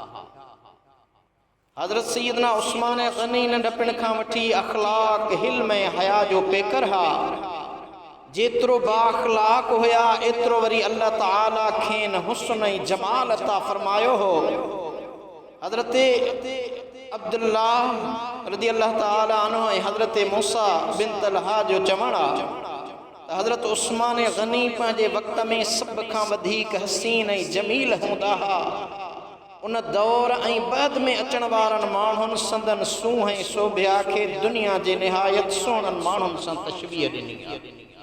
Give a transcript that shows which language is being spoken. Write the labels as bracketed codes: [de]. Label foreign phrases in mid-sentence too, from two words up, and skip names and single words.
[sd] हज़रत सैयदना उस्मान गनी नंढपिण खां वठी अखलाक हिल्म ऐं हया जो पेकर हा। जेतिरो बाअखलाक हुया एतिरो वरी अल्लाह ताला खेन हुस्न ऐं जमाल अता फरमायो हो। हज़रत अब्दुल्लाह [ar] رضي الله تعالى عنه [sd] ऐं हज़रत मूसा बिन तलहा जो चवण आहे त हज़रत उस्मान गनी पंहिंजे वक़्त में सभ खां वधीक हसीन ऐं जमील हूंदा हा। उन दौर ऐं बाद में अचण वारनि माण्हुनि संदन सूंह ऐं सोभिया खे दुनिया जे निहायत सुहिणनि माण्हुनि सां तशबीह ॾिनी आहे।